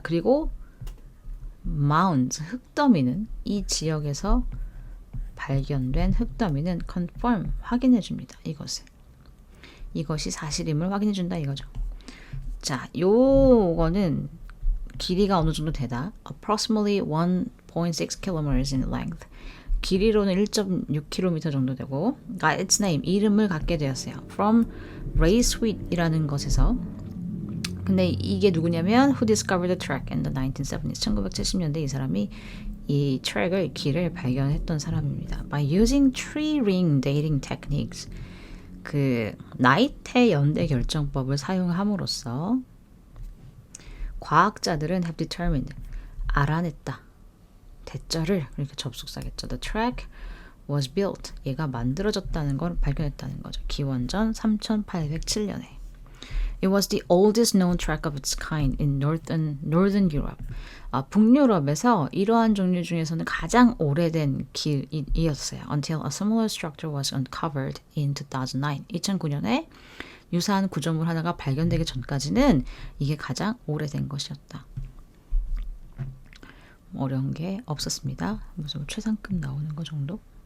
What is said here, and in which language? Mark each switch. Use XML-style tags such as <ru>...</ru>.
<ko>그리고 mounds, 흙더미는 이 지역에서 발견된 흙더미는 confirm, 확인해 줍니다. 이것이 사실임을 확인해 준다 이거죠. 자, 요거는 길이가 어느 정도 되다.</ko> <en>Approximately 1.6 kilometers in length.</en> <ko>길이로는 1.6km 정도 되고,</ko> <en>got its name,</en> <ko>이름을 갖게 되었어요.</ko> <en>From Ray Sweet이라는 것에서.</en> <ko>근데 이게 누구냐면</ko> <en>Who discovered the track in the 1970s?</en> <ko>1970년대 이 사람이 이 트랙을, 길을 발견했던 사람입니다.</ko> <en>By using tree ring dating techniques.</en> <ko>그 나이테 연대 결정법을 사용함으로써 과학자들은</ko> <en>have determined,</en> <ko>알아냈다. 대절을, 이렇게 접속사겠죠.</ko> <en>The track was built.</en> <ko>얘가 만들어졌다는 걸 발견했다는 거죠. 기원전 3807년에.</ko> <en>It was the oldest known track of its kind in Northern Europe.</en> <ko>북유럽에서 이러한 종류 중에서는 가장 오래된 길이었어요.</ko> <en>Until a similar structure was uncovered in 2009.</en> <ko>2009년에 유사한 구조물 하나가 발견되기 전까지는 이게 가장 오래된 것이었다. 어려운 게 없었습니다. 무슨 최상급 나오는 거 정도?</ko>